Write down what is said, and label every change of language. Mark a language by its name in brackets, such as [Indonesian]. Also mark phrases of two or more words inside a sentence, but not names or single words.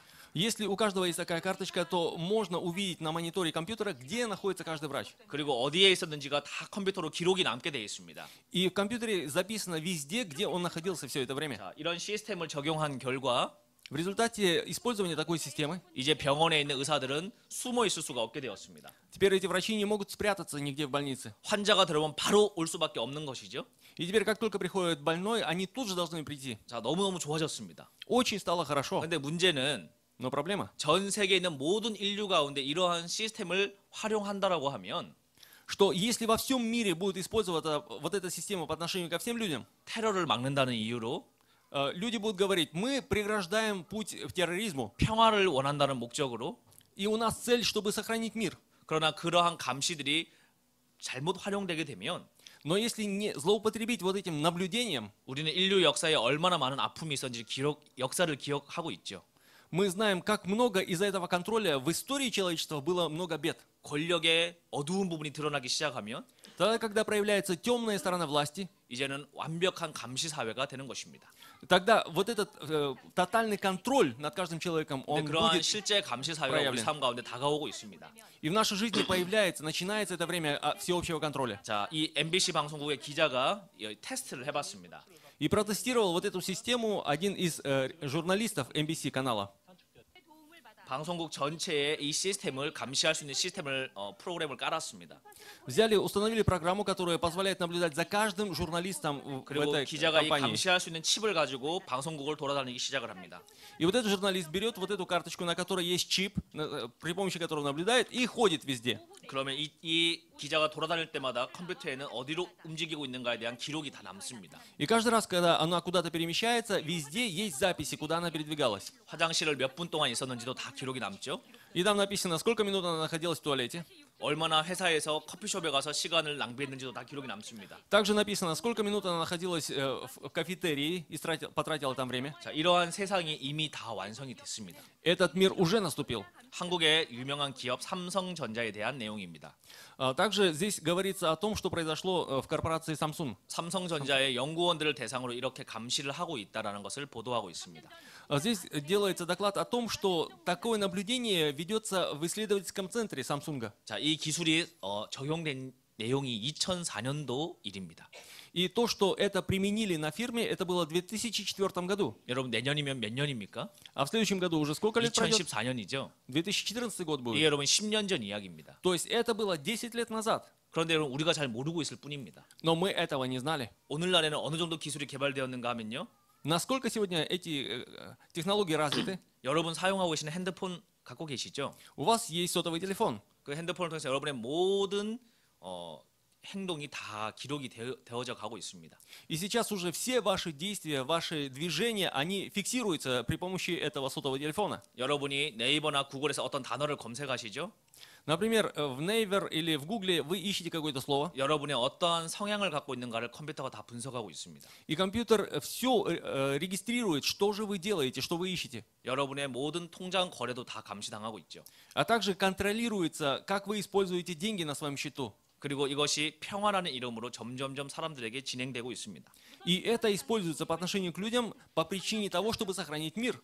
[Russian] Если у каждого есть такая карточка, то можно увидеть на мониторе компьютера, где находится каждый врач. [Korean] 그리고 어디에 있었는지가 다 컴퓨터로 기록이 남게 돼 있습니다. [Russian] И в компьютере записано везде, где он находился все это время. [Korean] 자, 이런 시스템을 적용한 결과 [Russian] В результате использования такой системы [Korean] 이제 병원에 있는 의사들은 숨어 있을 수가 없게 되었습니다. [Russian] теперь эти врачи не могут спрятаться нигде в больнице. [Korean] 환자가 들어오면 바로 올 수밖에 없는 것이죠. [Russian] И теперь, как только приходит больной, они тут же должны прийти. [Korean] 자, 너무너무 좋아졌습니다. [Russian] Очень стало хорошо. [Korean] 근데 문제는 [Russian] Но проблема, [Korean] 전 세계에 있는 모든 인류 가운데 이러한 시스템을 활용한다라고 하면 [Russian] что если во всем мире будет использоваться вот эта система по отношению ко всем людям, [Korean] 테러를 막는다는 이유로 [Russian] люди будут говорить, мы преграждаем путь к терроризму, [Korean] 평화를 원한다는 목적으로 [Russian] и у нас цель, чтобы сохранить мир. [Korean] 그러나 그러한 감시들이 잘못 활용되게 되면 [Russian] Но если не злоупотребить вот этим наблюдением, [Korean] 우리는 인류 역사에 얼마나 많은 아픔이 있었는지 역사를 기억하고 있죠. [Russian] мы знаем, как много из-за этого контроля в истории человечества было много бед. [Korean] 권력의 어두운 부분이 드러나기 시작하면 [Russian] Тогда, когда проявляется темная сторона власти, [Korean] 이제는 완벽한 감시 사회가 되는 것입니다. [Russian] тогда вот этот тотальный контроль над каждым человеком, [Korean] 근데 [Russian] он [Korean] 그러한 [Russian] будет, [Korean] 실제 감시 사회가 우리 [Russian] проявлен. [Korean] 삶 가운데 다가오고 있습니다. [Russian] и в нашей жизни появляется, начинается это время всеобщего контроля. [Korean] 자, 이 MBC 방송국의 기자가 테스트를 해봤습니다. [Russian] И протестировал вот эту систему один из журналистов NBC канала. [Korean] 방송국 전체에 이 시스템을 감시할 수 있는 시스템을 프로그램을 깔았습니다. [Russian] Взяли, установили программу, которая позволяет наблюдать за каждым журналистом в [Korean] 그리고 [Russian] этой [Korean] 기자가 이 [Russian] компании. [Korean] 감시할 수 있는 칩을 가지고 방송국을 돌아다니기 시작을 합니다. [Russian] И вот этот журналист берет вот эту карточку, на которой есть чип, при помощи которого наблюдает, и ходит везде. [Korean] 그러면 이 기자가 돌아다닐 때마다 컴퓨터에는 어디로 움직이고 있는가에 대한 기록이 다 남습니다. [Russian] И каждый раз, когда она куда-то перемещается, везде есть записи, куда она передвигалась. [Korean] 화장실을 몇 분 동안 있었는지도 다 기록이 남죠. [Russian] И там написано, сколько минут она находилась в туалете. [Korean] 얼마나 회사에서 커피숍에 가서 시간을 낭비했는지도 다 기록이 남습니다. [Russian] Также написано, сколько минут она находилась в кафетерии и потратила там время. [Korean] 자, 이러한 세상이 이미 다 완성이 됐습니다. [Russian] Этот мир уже наступил. [Korean] 한국의 유명한 기업 삼성전자에 대한 내용입니다. [Russian] Также здесь говорится о том, что произошло в корпорации Samsung. [Korean] 삼성전자의 연구원들을 대상으로 이렇게 감시를 하고 있다라는 것을 보도하고 있습니다. [Russian] Здесь делается доклад о том, что такое наблюдение ведется в исследовательском центре Samsung. [Korean] 자, 이 기술이 적용된 내용이 2004년도 일입니다. [Russian] И то, что это применили на фирме, это было в 2004 году. [Korean] 여러분 내년이면 몇 년입니까? [Russian] А в следующем году уже сколько лет пройдет? [Korean] 2014년이죠. [Russian] 2014 год [Korean] 이게 [Russian] будет. [Korean] 여러분 10년 전 이야기입니다. [Russian] То есть это было 10 лет назад. [Korean] 그런데 여러분 우리가 잘 모르고 있을 뿐입니다. [Russian] Но мы этого не знали. [Korean] 오늘날에는 어느 정도 기술이 개발되었는가 하면요. [Russian] Насколько сегодня эти технологии развиты? [Korean] 여러분 사용하고 계시는 핸드폰 갖고 계시죠? [Russian] У вас есть сотовый телефон. [Korean] 그 핸드폰을 통해서 여러분의 모든 행동이 다 기록이 되어져 가고 있습니다. [Russian] И сейчас уже все ваши действия, ваши движения, они фиксируются при помощи этого сотового телефона. [Korean] 여러분이 네이버나 구글에서 어떤 단어를 검색하시죠? [Russian] Например, в Naver или в Google вы ищете какое-то слово, [Korean] 여러분의 어떠한 성향을 갖고 있는가를 컴퓨터가 다 분석하고 있습니다. [Russian] и компьютер все регистрирует, что же вы делаете, что вы ищете. [Korean] 여러분의 모든 통장 거래도 다 감시당하고 있죠. [Russian] А также контролируется, как вы используете деньги на своем счету. [Korean] 그리고 이것이 평화라는 이름으로 점점점 사람들에게 진행되고 있습니다. [Russian] И это используется по отношению к людям по причине того, чтобы сохранить мир.